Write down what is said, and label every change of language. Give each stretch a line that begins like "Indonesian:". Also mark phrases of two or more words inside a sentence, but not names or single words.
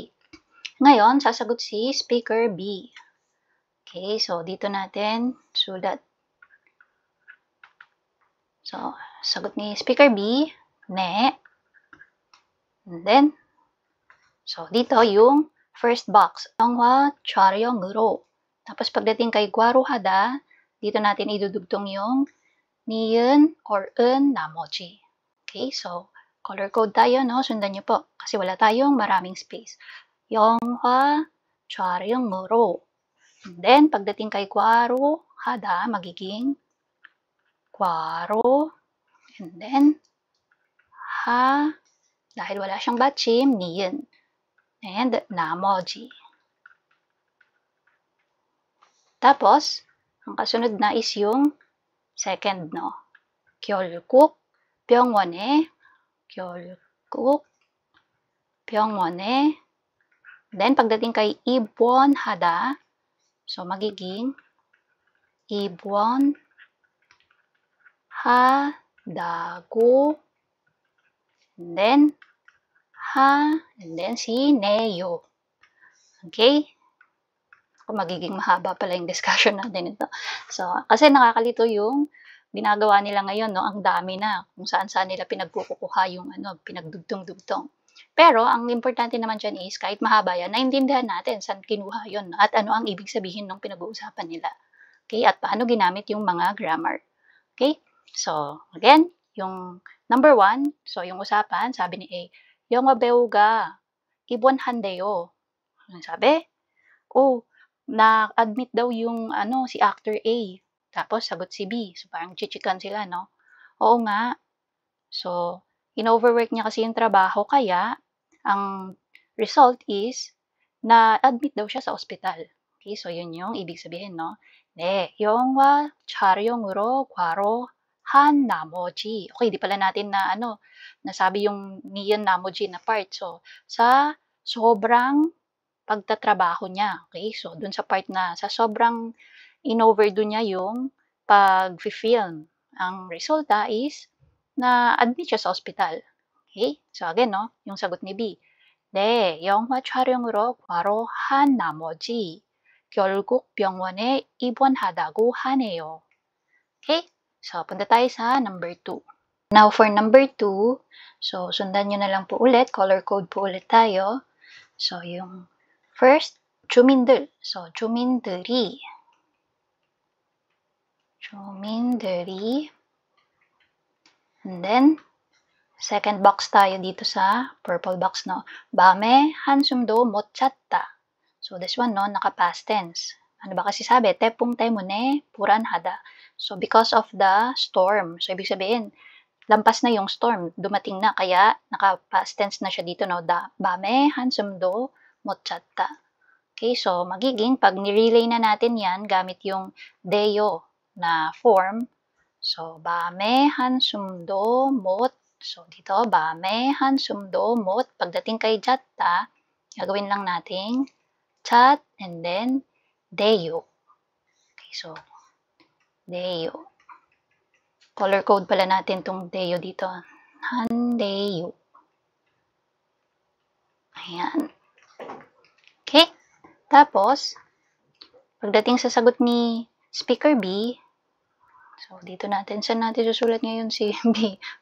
Filipino: Ngayon, sasagot si speaker B. Okay? So, dito natin sulat. So, sagot ni speaker B, ne.
English: And then, so
Filipino: dito yung
English: first box,
Korean: 영화 촬영으로.
Filipino: Tapos pagdating kay 과로하다, dito natin idudugtong yung 니은 or
Korean: 은 나머지.
English: Okay, so color code
Filipino: tayo, no? Sundan niyo po kasi wala tayong maraming space.
Korean: 영화 촬영으로.
English: And then,
Filipino: pagdating kay 과로하다, magiging 과로,
English: and then,
Filipino: dahil wala siyang 받침, 니은, and 나머지. Tapos, ang kasunod na is yung second, no? 결국 병원에, 결국 병원에, then, pagdating kay 입원하다, so, magiging
Korean: 입원, 하다고,
English: and then
Filipino: si Neo. Okay? Magiging mahaba pala yung discussion natin ito. So, kasi nakakalito yung ginagawa nila ngayon, no? Ang dami na kung saan-saan nila pinagkukuha yung pinagdugtong-dugtong. Pero, ang importante naman dyan is, kahit mahaba yan, naintindihan natin saan kinuha yun, at ano ang ibig sabihin ng pinag-uusapan nila. Okay? At paano ginamit yung mga grammar.
English: Okay? So, again,
Filipino: yung number 1, so yung usapan, sabi ni A,
Korean: 영화 배우가 입원한대요.
Filipino: Ano sabi? Oh, na-admit daw yung si actor A. Tapos, sagot si B. So, parang chichikan sila, no? Oo nga. So, in-overwork niya kasi yung trabaho, kaya, ang result is, na-admit daw siya sa ospital.
English: Okay, so
Filipino: yun yung ibig sabihin, no?
Korean: 네, 영화 촬영으로 과로한 나머지.
Filipino: Okay, di pala natin na nasabi yung niyan namoji na part. So, sa sobrang pagtatrabaho niya.
English: Okay, so
Filipino: dun sa part na sa sobrang in-overdo niya yung pag-film. Ang resulta is na-admit siya sa ospital.
English: Okay, so again,
Filipino: no, yung sagot ni B.
Korean: 네, 영화 촬영으로 과로한 나머지 결국 병원에 입원하다고 하네요.
English: Okay? So,
Filipino: punta tayo sa number 2.
English: Now, for number 2, so,
Filipino: sundan nyo na lang po ulit.
English: Color code
Filipino: po ulit tayo. So, yung first,
Korean: 주민들. So, 주민들이. 주민들이.
English: And then, second box
Filipino: tayo dito sa
English: purple box,
Filipino: no?
Korean: 밤에 한숨도 못 잤다.
English: So, this one, no,
Filipino: naka-past tense. Ano ba kasi sabi?
Korean: 태풍 때문에 불안하다.
English: So, because of the storm. So,
Filipino: ibig sabihin, lampas na yung storm. Dumating na, kaya naka-
English: past tense
Filipino: na siya dito, no?
Korean: 밤에 한숨도 못 잤다.
English: Okay, so,
Filipino: magiging, pag nirelay na natin yan, gamit yung 데요 na form. So,
Korean: 밤에 한숨도 못.
Filipino: So, dito,
Korean: 밤에 한숨도 못.
Filipino: Pagdating kay 잤다, gagawin lang nating 잣,
English: and then 데요. Okay, so, 데요. Color code
Filipino: pala natin tong 데요 dito.
Korean: 한데요. Ayan.
Filipino: Okay. Tapos, pagdating sa sagot ni speaker B, so, dito natin, saan natin susulat ngayon si B?